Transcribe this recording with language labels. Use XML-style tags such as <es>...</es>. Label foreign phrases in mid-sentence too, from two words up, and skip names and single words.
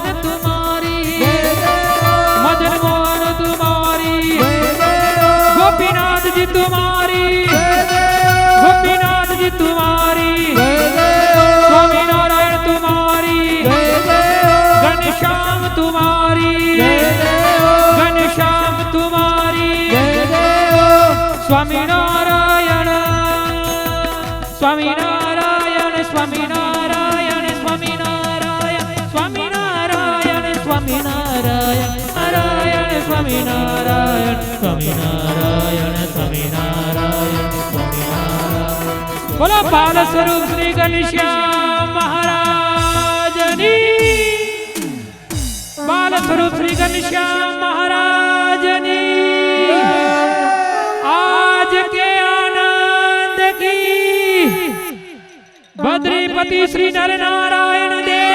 <hi>तुम्हारी जय जय हो, मदन मोहन तुम्हारी जय जय हो, गोपीनाथ जी तुम्हारी जय जय हो, गोपीनाथ जी तुम्हारी जय जय हो, स्वामी नारायण तुम्हारी जय जय हो, घनश्याम तुम्हारी जय जय हो, घनश्याम तुम्हारी जय जय हो, स्वामी नारायण स्वामी नारायण स्वामी नारायण स्वामी नारायण स्वामी नारायण स्वामी नारायण नारायण स्वामी नारायण स्वामी नारायण स्वामी नारायण स्वामी नारायण. बोलो बाल स्वरूप श्री घनश्याम महाराज नी, बाल स्वरूप श्री घनश्याम महाराज नी. आज के आनंद की बद्रीपति श्री नर नारायण देव की.</hi>